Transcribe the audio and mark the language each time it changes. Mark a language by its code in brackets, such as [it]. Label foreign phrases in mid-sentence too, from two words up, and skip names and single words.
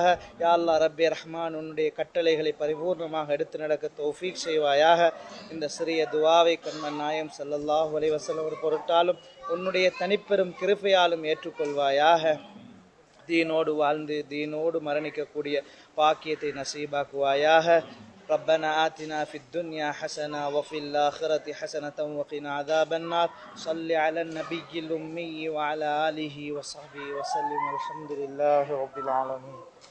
[ar] يا الله ربي رحمان, [ta] உன்னுடைய கட்டளைகளை பரிபூர்ணமாக எடுத்து நடக்க தௌஃபீக் செய்வாயாக. இந்த சிறிய துவாவை கண்மன் நாயம் [ar] صلى الله عليه وسلم [ta] ஒரு பொருட்டாலும் உன்னுடைய தனிப்பெரும் கிருபையாலும் ஏற்றுக்கொள்வாயாக. தீனோடு வாழ்ந்து தீனோடு மரணிக்கக்கூடிய பாக்கியத்தை நசீபாக்குவாயாக. [ar] ربنا آتنا في الدنيا حسنة وفي الآخرة حسنة وقنا عذاب النار. صل على النبي الأمي وعلى آله وصحبه وسلم. الحمد لله رب العالمين.